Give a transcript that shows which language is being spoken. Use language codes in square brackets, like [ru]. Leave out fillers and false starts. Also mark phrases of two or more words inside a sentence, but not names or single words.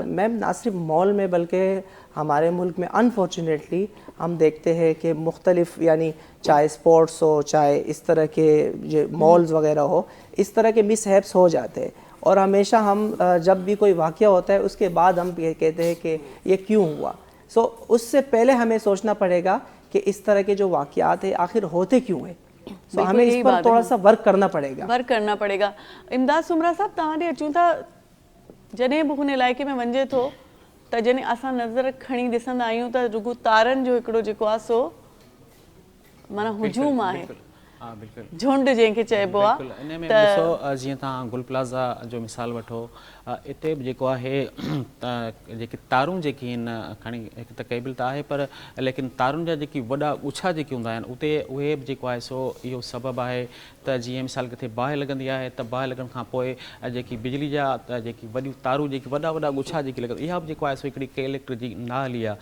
[ur] میم نہ صرف مال میں بلکہ ہمارے ملک میں انفارچونیٹلی ہم دیکھتے ہیں کہ مختلف یعنی چاہے اسپورٹس ہو چاہے اس طرح کے جو مالز وغیرہ ہو، اس طرح کے مس ہیپس ہو جاتے ہیں. اور ہمیشہ ہم جب بھی کوئی واقعہ ہوتا ہے اس کے بعد ہم یہ کہتے ہیں کہ یہ کیوں ہوا. سو اس سے پہلے ہمیں سوچنا پڑے گا کہ اس طرح کے جو واقعات ہیں آخر ہوتے کیوں ہیں. سو ہمیں اس پر تھوڑا سا ورک کرنا پڑے گا. [sd] امداد سمرا صاحب تव्हां अचूं था जॾहिं बि हुन इलाइक़े में वञे थो त जॾहिं असां नज़र खणी ॾिसंदा आहियूं त रुॻो तारनि जो हिकिड़ो जेको आहे सो माना हुजूम आहे, झुंड जंहिंखे चइबो आहे. इन में ॾिसो जीअं तव्हां गुल प्लाज़ा जो मिसाल वठो, इते बि जेको आहे जेके तारूं जेकी आहिनि खणी हिकु त क़ैबिल त आहे, पर लेकिन तारुनि जा जेकी वॾा ॻुछा जेके हूंदा आहिनि उते उहे बि जेको आहे सो इहो सबबु आहे त जीअं मिसाल किथे बाहि लॻंदी आहे त बाहि लॻण खां पोइ जेकी बिजली जा जेकी वॾियूं तारूं जेकी वॾा वॾा ॻुछा जेकी लॻंदी, इहा बि जेको आहे सो हिकिड़ी इलेक्ट्रिक जी ना हली आहे.